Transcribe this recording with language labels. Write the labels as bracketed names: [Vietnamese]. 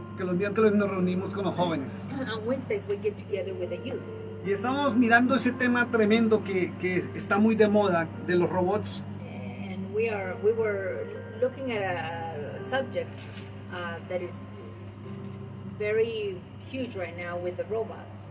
[Spanish] que los miércoles nos reunimos con los jóvenes. [English] On Wednesdays we get together with the youth. [Spanish] Y estábamos mirando ese tema tremendo que está muy de moda, de los robots. [English] And we were looking at a subject that is very huge right now with the robots,